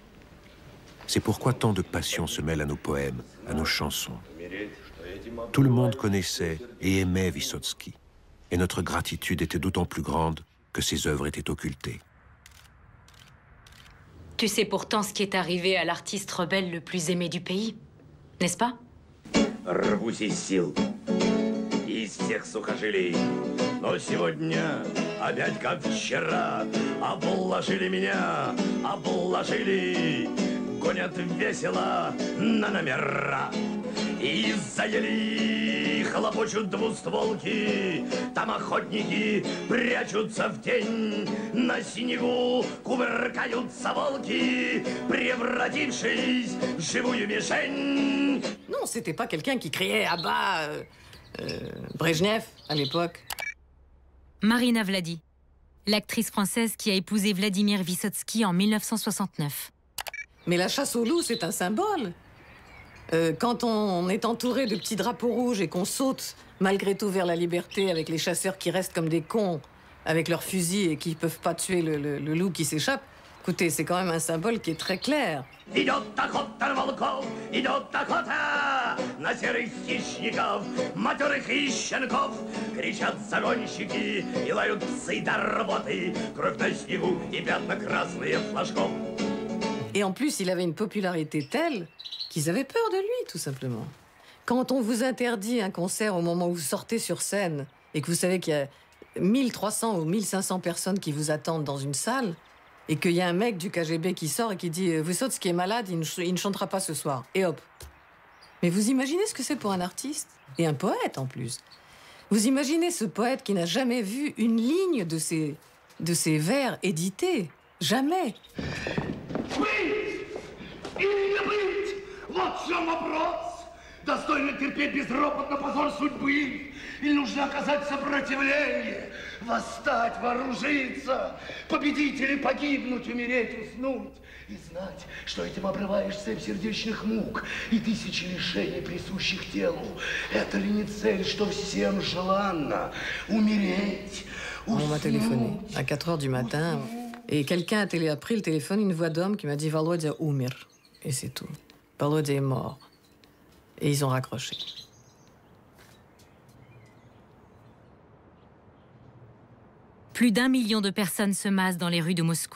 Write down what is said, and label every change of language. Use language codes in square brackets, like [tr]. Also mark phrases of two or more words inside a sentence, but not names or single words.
[fr] C'est pourquoi tant de passion se mêle à nos poèmes, à nos chansons. Tout le monde connaissait et aimait Wysocki. Et notre gratitude était d'autant plus grande que ses œuvres étaient occultées. Tu sais pourtant ce qui est arrivé à l'artiste rebelle le plus aimé du pays, n'est-ce pas? [ru] Рвусь из сил, из всех сухожилий, но сегодня опять как вчера обложили меня, обложили, гонят весело на номера. И заели, хлопочут двустволки, там охотники прячутся в тень, на снегу кувыркаются волки, превратившись в живую мишень. [fr] Non, c'était pas quelqu'un qui criait à bas Brejnev à l'époque. Marina Vladi, l'actrice française qui a épousé Vladimir Wysocki en 1969. Mais la chasse au loup, c'est un symbole. Quand on est entouré de petits drapeaux rouges et qu'on saute malgré tout vers la liberté avec les chasseurs qui restent comme des cons avec leurs fusils et qui peuvent pas tuer le loup qui s'échappe, écoutez, c'est quand même un symbole qui est très clair. [ru] Идет охота на волков, идет охота на серых хищников, матерых и щенков. Кричат загонщики и лают псы до работы, кровь на снегу и пятна красные флажков. [fr] Et en plus, il avait une popularité telle qu'ils avaient peur de lui, tout simplement. Quand on vous interdit un concert au moment où vous sortez sur scène et que vous savez qu'il y a 1300 ou 1500 personnes qui vous attendent dans une salle et qu'il y a un mec du KGB qui sort et qui dit « Wysocki est malade, il ne chantera pas ce soir. » Et hop. Mais vous imaginez ce que c'est pour un artiste? Et un poète, en plus. Vous imaginez ce poète qui n'a jamais vu une ligne de ses vers édités? Jamais. [ru] Вот в чем вопрос. Достойно терпеть безропотно позор судьбы. Или нужно оказать сопротивление, восстать, вооружиться, победить или погибнуть, умереть, уснуть. И знать, что этим обрываешь цепь сердечных мук и тысячи лишений, присущих телу. Это ли не цель, что всем желанно? Умереть, уснуть. [fr] On m'a téléphoné à 4 heures du matin. Et quelqu'un a pris le téléphone, une voix d'homme qui m'a dit « [ru] Володя умер ». [fr] Et c'est tout. Volodya est mort. Et ils ont raccroché. Plus d'1 million de personnes se massent dans les rues de Moscou.